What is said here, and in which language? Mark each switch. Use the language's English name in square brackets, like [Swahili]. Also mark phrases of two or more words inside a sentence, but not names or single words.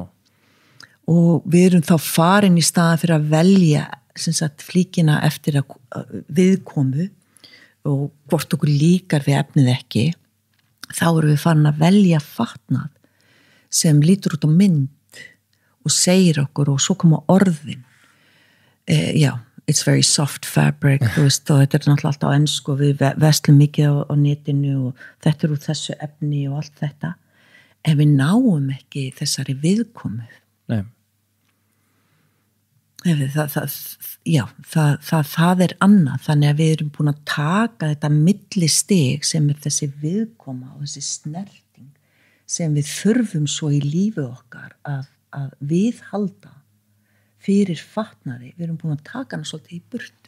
[Icelandic] Og við erum þá farin í staðan fyrir að velja sem sagt flíkina eftir að viðkomu og hvort okkur líkar við efnið ekki, þá erum við farin að velja fatnað sem lítur út á mynd og segir okkur og svo koma orðin. [English] It's very soft fabric, [Icelandic] þú veist, og þetta náttúrulega alltaf á ensku og við verslum mikið á netinu og þetta úr þessu efni og allt þetta. Ef við náum ekki þessari viðkomu. Nei. Það annað, þannig að við erum búin að taka þetta millistig sem þessi viðkoma og þessi snerting sem við þurfum svo í lífi okkar að viðhalda fyrir fatnaði, við erum búin að taka hana svolítið í burtu.